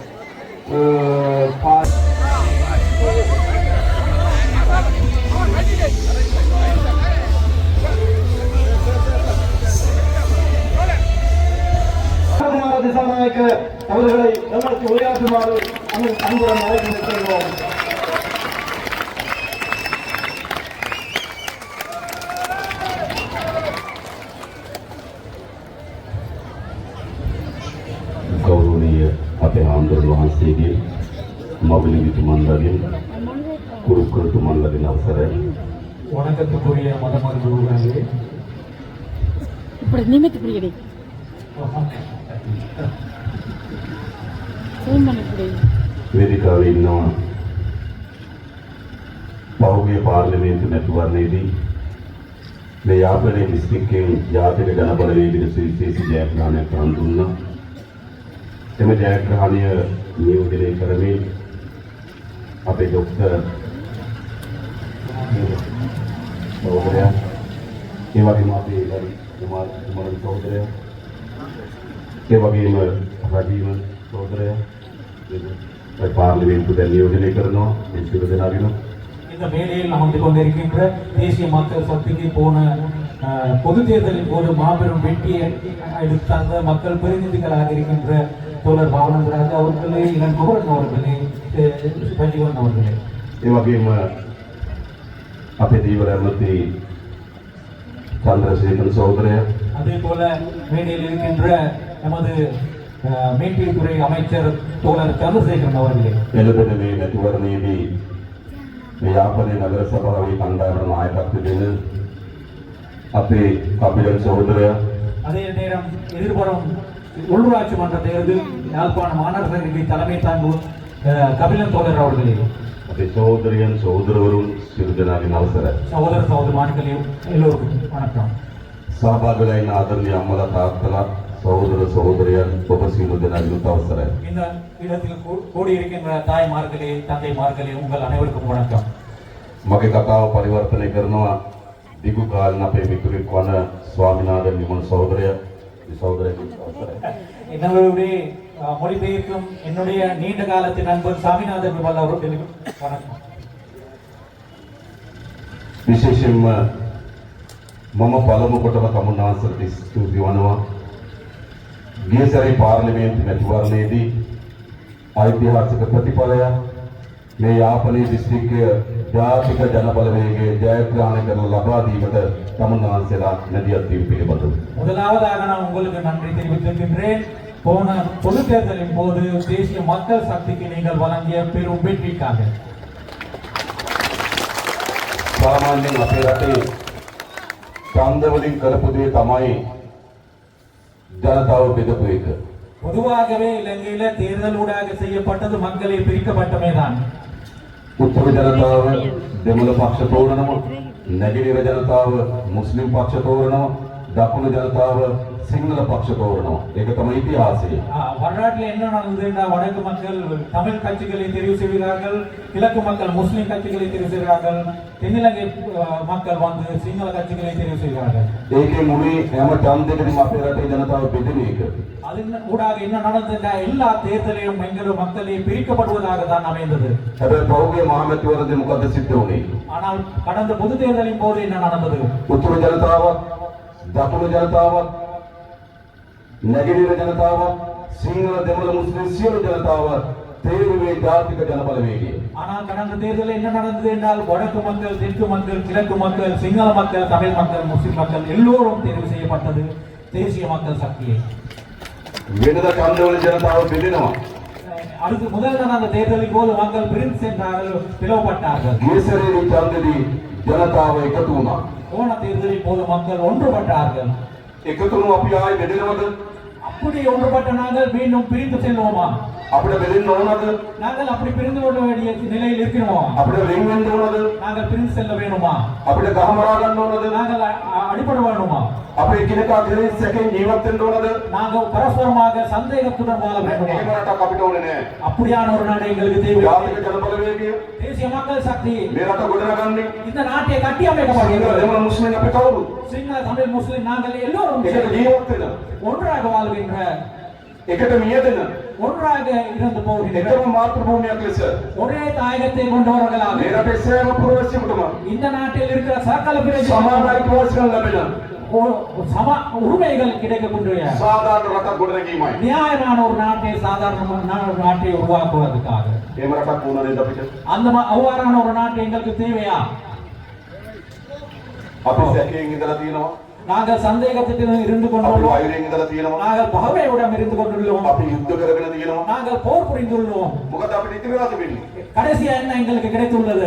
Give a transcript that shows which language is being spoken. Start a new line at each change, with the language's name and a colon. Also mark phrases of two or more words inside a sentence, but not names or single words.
Tamil: திசாநாயக்க அவர்களை நமக்கு உரையாற்றுமாறு அன்புடன் அழைக்கின்றோம். गौरवनीय अपने आंदोलन वहां से भी मौलिक मंडलिन कुरुकुरुत मंडलिन अवसर है வணக்கத்துக்குரிய மதமருந்துகளே இப்படி நிமித்து பிரியடி
Sinhala: වේදිකාවේ ඉන්නවා පෞද්ගලික පාර්ලිමේන්තු මැතිවරණයේදී මේ යාපනයේ දිස්ත්‍රික්කයෙන් ජාතික ජනබලවේගයේ සුවිශේෂී ජයග්‍රහණයක් හඳුන්වනවා. එම ජයග්‍රහණය නියෝජනය කරමින් අපේ ડોක්ටර් සහෝදරයා ඒ වගේම අපේ කුමාර සහෝදරයා ඒ වගේම රජීව සහෝදරයා පාර්ලිමේන්තුවට නියෝජනය කරනවා. මේ සියලු දෙනාගේම
Tamil: இந்த மேடையில் அமர்ந்து கொண்டிருக்கின்ற தேசிய மக்கள் சக்திக்கு போன பொது தேர்தலின் போது மாபெரும் வெற்றியை எடுத்த மக்கள் பிரதிநிதிகளாக இருக்கின்ற தோழர் பாவனந்தராஜ் அவர்களே, இளன் குமரன் அவர்களே, பஞ்சிவன் அவர்களே,
Sinhala: ඒ වගේම අපේ දීවර ඇමති චන්ද්‍රසේකර සහෝදරයා,
Tamil: அதே போல மேடையில் இருக்கின்ற நமது மீன்பிடித்துறை அமைச்சர் தோழர் சந்திரசேகரன் அவர்களே,
Sinhala: එළදෙන මේ මැතිවරණයේදී මේ යාපනයේ නගර සභාවේ කණ්ඩායමට නායකත්වය දෙන අපේ කපිලන් සහෝදරයා,
Tamil: அதே நேரம் எதிர்வரும் உள்ளூராட்சி மன்ற தேர்தல் யாழ்ப்பாண மாநகரசபைக்கு தலைமை தாங்கும் கபிலன் தோழர் அவர்களே,
Sinhala: අපේ සහෝදරයන් සහෝදරවරුන් සියලු දෙනාගේම අවසරයි.
Tamil: சகோதர சகோதரிமார்களே எல்லோருக்கும் வணக்கம்.
Sinhala: සහභාගී වෙලා ඉන්න ආදරණීය අම්මලා තාත්තලා
Tamil: சகோதர சகோதரியார்
Sinhala: ඔබ සියලු දෙනාගේම අවසරයි.
Tamil: இந்த இடத்தில் கூடியிருக்கின்ற தாய்மார்களே, தந்தைமார்களே, உங்கள் அனைவருக்கும் வணக்கம்.
Sinhala: මගේ කතාව පරිවර්තනය කරනවා දිගු කාලෙක අපේ මිතුරෙක් වන ස්වාමිනාഥන් නිමල් සහෝදරයා. මේ සහෝදරයාගේ අවසරයි.
Tamil: என்னுடைய மொழிபெயர்க்கும் என்னுடைய நீண்ட காலத்தின் நண்பர் சாமிநாதன் விமல் அவர்களுக்கு வணக்கம்.
Sinhala: විශේෂයෙන්ම මම පළමු කොටම තමුන්නාන්සට ස්තුති වනවා. ගිය සැරේ පාර්ලිමේන්තු මැතිවරණයේදී ඓතිහාසික ප්‍රතිඵලය මේ යාපනයේ දිස්ත්‍රික්කය ජාතික ජනබලවේගයේ ජයග්‍රහණය කරන ලබා දීමට තමුන්නාන්සලා නැදියත් වීම පිළිබඳව
Tamil: முதலாவதாக நான் உங்களுக்கு நன்றி தெரிவித்திருக்கின்றேன். போன பொது தேர்தலின் போது தேசிய மக்கள் சக்திக்கு நீங்கள் வழங்கிய பெரும் வெற்றிக்காக.
Sinhala: සාමාන්‍යයෙන් අපේ රටේ ඡන්ද වලින් කරපු දේ තමයි ජනතාව බෙදපු එක.
Tamil: பொதுவாகவே இலங்கையில தேர்தல் ஊடாக செய்யப்பட்டது மக்களை பிரிக்கப்பட்டமைதான்.
Sinhala: උත්තර ජනතාව දෙමළ පක්ෂ තෝරනවා, නැගෙනහිර ජනතාව මුස්ලිම් පක්ෂ තෝරනවා, දකුණු ජනතාව සිංහල පක්ෂ තෝරනවා. ඒක තමයි ඉතිහාසය.
Tamil: வரலாற்றில் என்ன நடந்ததுன்னா, வடக்கு மக்கள் தமிழ் கட்சிகளை தெரிவு செய்கிறார்கள், கிழக்கு மக்கள் முஸ்லிம் கட்சிகளை தெரிவு செய்கிறார்கள், தென்னிலங்கை மக்கள் வந்து சிங்கள கட்சிகளை தெரிவு செய்கிறார்கள்.
Sinhala: ඒකේ මුනේ හැම ඡන්දයකදීම අපේ රටේ ජනතාව බෙදෙන එක.
Tamil: அதன் ஊடாக என்ன நடந்ததுன்னா, எல்லா தேர்தலையும் எங்களும் மக்களை பிரிக்கப்படுவதாக தான் அமைந்தது.
Sinhala: හැබැයි පෞගේ මහමැතිවරණදී මොකද සිද්ධ වුනේ?
Tamil: ஆனால் கடந்த பொது தேர்தலின் போது என்ன நடந்தது?
Sinhala: උතුරු ජනතාවත්, දකුණු ජනතාවත්, නැගෙනහිර ජනතාවත්, සිංහල දෙමළ මුස්ලිම් සියලු ජනතාව තේරුවේ ජාතික ජනබලවේගය.
Tamil: ஆனால் கடந்த தேர்தலில் என்ன நடந்தது என்றால், வடக்கு மக்கள், தெற்கு மக்கள், கிழக்கு மக்கள், சிங்கள மக்கள், தமிழ் மக்கள், முஸ்லிம் மக்கள் எல்லோரும் தேர்வு செய்யப்பட்டது தேசிய மக்கள் சக்தியை.
Sinhala: වෙනද ඡන්දවල ජනතාව බෙදෙනවා.
Tamil: அடுத்து முதல் நடந்த தேர்தலின் போது மக்கள் பிரிந்து சென்றார்கள், பிளவுபட்டார்கள்.
Sinhala: ගිය සැරේ ඡන්දෙදී ජනතාව එකතු වුණා.
Tamil: போன தேர்தலின் போது மக்கள் ஒன்றுபட்டார்கள்.
Sinhala: එකතු වුණු අපි ආයේ බෙදෙනවද?
Tamil: அப்படி ஒன்றுபட்ட நாங்கள் மீண்டும் பிரிந்து செல்வோமா?
Sinhala: අපිට බෙදෙන්න ඕනද?
Tamil: நாங்கள் அப்படி பிரிந்து கொள்ள வேண்டிய நிலையில் இருக்கிறோமா?
Sinhala: අපිට වෙන් වෙන්න ඕනද?
Tamil: நாங்கள் பிரிந்து செல்ல வேணுமா?
Sinhala: අපිට ගහමරා ගන්න ඕනද?
Tamil: நாங்கள் அடிபட வேணுமா?
Sinhala: අපි එකිනෙකා කෙරෙහි සැකෙන් ජීවත් වෙන්න ඕනද?
Tamil: நாங்கள் பரஸ்பரமாக சந்தேகத்துடன் வாழ வேண்டுமா?
Sinhala: එහෙම රටක් අපිට ඕනේ නෑ.
Tamil: அப்படியான ஒரு நாடு எங்களுக்கு தேவை.
Sinhala: ජාතික ජනබලවේගය
Tamil: தேசிய மக்கள் சக்தி
Sinhala: මේ රට ගොඩනගන්නේ
Tamil: இந்த நாட்டை கட்டி அமைக்கப்படுகிறது.
Sinhala: දෙමළ මුස්ලිම් අපි කවුරු?
Tamil: சிங்கள தமிழ் முஸ்லிம் நாங்கள் எல்லோரும்
Sinhala: එකට ජීවත් වෙන
Tamil: ஒன்றாக வாழ்கின்ற
Sinhala: එකට මියදෙන
Tamil: ஒன்றாக இருந்து போகின்ற
Sinhala: එකම මාතෘ භූමියක් ලෙස
Tamil: ஒரே தாயகத்தை கொண்டவர்களாக
Sinhala: මේ රටේ සෑම පුරවැසියෙකුටම
Tamil: இந்த நாட்டில் இருக்கிற சகல
Sinhala: සමාන
Tamil: பிரஜைகளுக்கும்
Sinhala: අයිතිවාසිකම් ලැබෙන
Tamil: சம உரிமைகள் கிடைக்கக்கூடிய
Sinhala: සාධාරණ රටක් ගොඩනැගීමයි.
Tamil: நியாயமான ஒரு நாட்டை சாதாரணமான ஒரு நாட்டை உருவாக்குவதற்காக
Sinhala: එහෙම රටක් වුණා නේද අපිට?
Tamil: அவ்வாறான ஒரு நாட்டை எங்களுக்கு தேவையா?
Sinhala: අපි සැකයෙන් ඉඳලා තියෙනවා.
Tamil: நாங்கள் சந்தேகத்திற்கு இருந்து
Sinhala: අපි
Tamil: கொண்டுள்ளோம்.
Sinhala: වෛරයෙන් ඉඳලා තියෙනවා.
Tamil: நாங்கள் பகைமையுடன் இருந்து கொண்டுள்ளோம்.
Sinhala: අපි යුද්ධ කරගෙන තියෙනවා.
Tamil: நாங்கள் போர் புரிந்துள்ளோம்.
Sinhala: මොකද අපිට ඉතිරි රස වෙන්නේ?
Tamil: கடைசியா என்ன எங்களுக்கு கிடைத்துள்ளது?